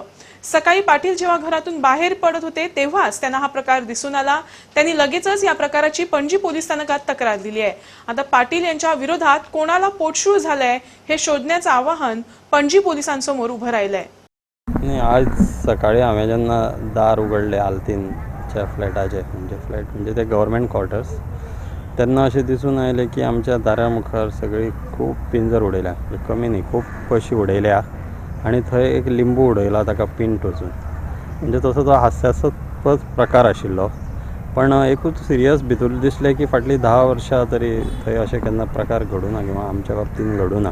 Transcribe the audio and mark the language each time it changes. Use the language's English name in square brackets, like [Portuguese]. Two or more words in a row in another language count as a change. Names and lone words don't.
[Marathi] सकाळी पाटील जेव्हा घरातून बाहेर पडत होते तेव्हाच त्यांना हा प्रकार दिसून आला। त्यांनी लगेचच या प्रकाराची पणजी पोलीस स्थानकात तक्रार दिली आहे। आता पाटील यांच्या विरोधात कोणाला पोटशूळ झालंय हे शोधण्याचं आवाहन पणजी पोलिसांसमोर उभं राहिलंय। [Konkani] आज सकाळी हांवें जेन्ना दार उगडले आल्तीनच्या फ्लॅटाचे फ्लॅट म्हणजे ते [English] government quarters [Konkani] तेन्ना अशें दिसून आयलें की आमच्या दारा मुखार सगळी खूब पिंजर उडयल्या, कमी न्ही खूब कशी उडयल्या आनी थंय एक लिंबू उडयला ताका पिन टोचून। म्हणजे तसो तो हास्यास्पद प्रकार आशिल्लो, पण एकूच सिरियस भितूर दिसलें की फाटलीं 10 वर्सां तरी थंय अशें केन्ना प्रकार घडूना किंवा आमच्या बाबतीन घडूना।